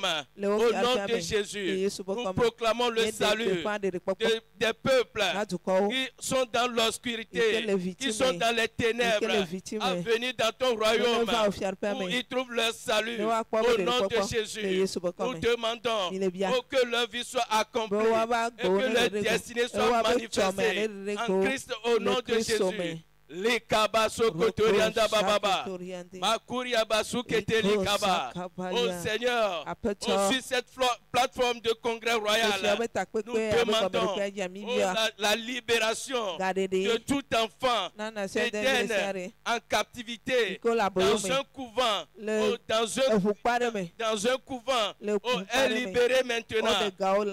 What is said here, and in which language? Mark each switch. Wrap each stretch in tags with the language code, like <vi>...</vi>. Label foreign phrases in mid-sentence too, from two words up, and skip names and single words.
<fr>Au nom de Jésus, nous proclamons le salut des peuples qui sont dans l'obscurité, qui sont dans les ténèbres, à venir dans ton royaume où ils trouvent leur salut. Au nom de Jésus, nous demandons que leur vie soit accomplie et que leur destinée soit manifestée en Christ au nom de Jésus. Likabaso kotorianda bababa. Makuria basu keteli kaba. Oh Seigneur, sur cette plateforme de congrès royal, nous demandons la libération de tout enfant éternel en captivité dans un couvent. Dans un couvent, est libéré maintenant.</fr>